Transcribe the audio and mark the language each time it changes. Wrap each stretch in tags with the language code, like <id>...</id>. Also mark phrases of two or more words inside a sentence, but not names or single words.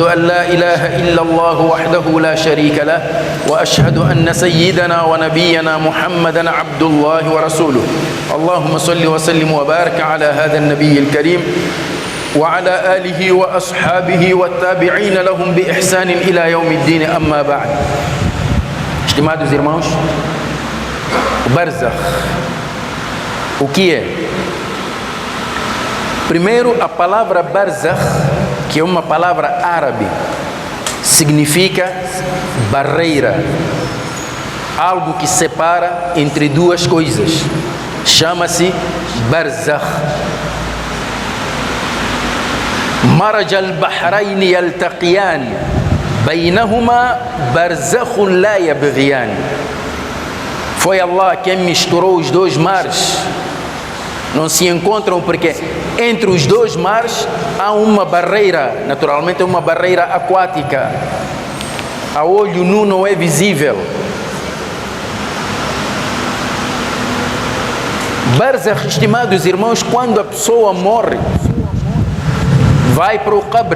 <ar>أن لا إله إلا الله وحده لا شريك له وأشهد أن سيدنا ونبينا محمدا عبد الله ورسوله اللهم صل وسلم وبارك على هذا النبي الكريم وعلى آله وأصحابه والتابعين لهم بإحسان إلى يوم الدين أما بعد.</ar> <pt>Estimados irmãos, o Barzakh, o que é? Primeiro, a palavra Barzakh, que é uma palavra árabe, significa barreira, algo que separa entre duas coisas. Chama-se Barzakh.</pt> <ar>مرج البحرين يلتقيان بينهما برزخ لا يبغيان.</ar> <pt>Foi Allah quem misturou os dois mares. Não se encontram porque entre os dois mares há uma barreira, naturalmente é uma barreira aquática. A olho nu não é visível. Barzakh, estimados irmãos, quando a pessoa morre, vai para o qabre.</pt>